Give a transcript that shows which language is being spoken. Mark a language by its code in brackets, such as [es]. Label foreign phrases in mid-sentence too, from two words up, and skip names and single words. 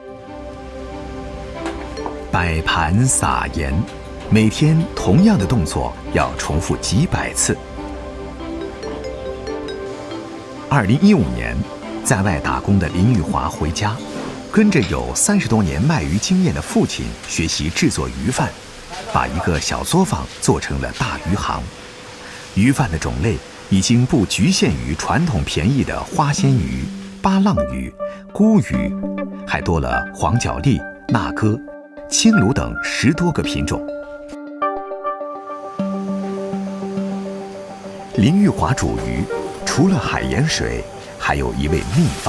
[zh] 擺盤撒鹽，每天同樣的動作要重複幾百次。2015年，在外打工的林玉華回家，跟着有30多年賣魚經驗的父親學習製作魚飯，把一個小作坊做成了大魚行。魚飯的種類已经不局限于传统便宜的花鲜鱼、巴浪鱼、菇鱼，还多了黄角鬣、那哥、青鲈等10多个品种。林玉华煮鱼，除了海盐水，还有一味秘方。